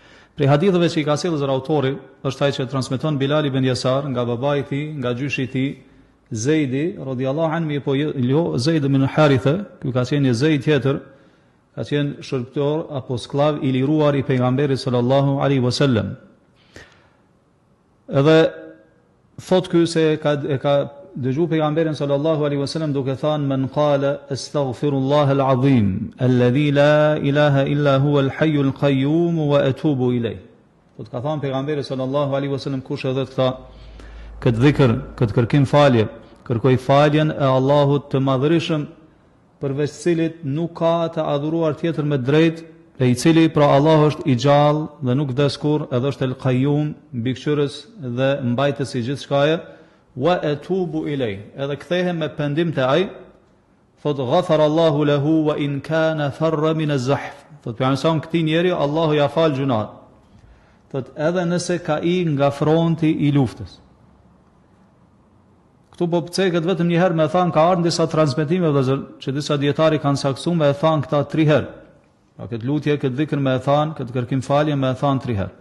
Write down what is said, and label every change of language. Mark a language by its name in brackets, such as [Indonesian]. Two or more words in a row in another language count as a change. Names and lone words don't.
[Albanian] Prej hadithëve që i ka sjellë autori është ai që transmeton Bilal ibn Yasar nga babai i tij, nga gjyshi i tij, Zeidi [Arabic] رضي الله عنه, [Albanian] po jo Zeid ibn Haritha, ky ka qenë një Zeid tjetër, ka qenë shërbëtor apo sklav i liruar i pejgamberit [Arabic] صلى الله عليه وسلم. [Albanian] Edhe thot ky se e ka dëgju pejgamberin [Arabic] صلى الله عليه وسلم [Albanian] duke thënë [Arabic] من قال أستغفر الله العظيم الذي لا إله إلا هو الحي القيوم وأتوب إليه. [Albanian] Do të ka thënë pejgamberi [Arabic] صلى الله عليه وسلم [Albanian] kush edhe këtë dhikr, këtë kërkim falje, kërkoj faljen e Allahut të madhërisëm, përveç cilit nuk ka të adhuruar tjetër me drejt, e i cili pra Allah është i gjallë dhe nuk vdes kurrë, edhe është [Arabic] القيوم, [Albanian] mbikëqyrës dhe mbajtës i gjithçkaje, [Arabic] وأتوب إليه, [Albanian] edhe kthehem me pendim te ai, thot [Arabic] غفر الله له وإن كان فر من الزحف. [Albanian] Thot pejgamberi këtij njeri Allahu ja fal gjunat. Thot edhe nëse ka i nga fronti i luftës. Këtu po pceket vetëm një herë me thanë, ka ardhur disa transmetime vëllazër që disa dietari kanë saktuar me thanë këta 3 herë. Pa këtë lutje, këtë dhikr me thanë, këtë kërkim falje me thanë 3 herë.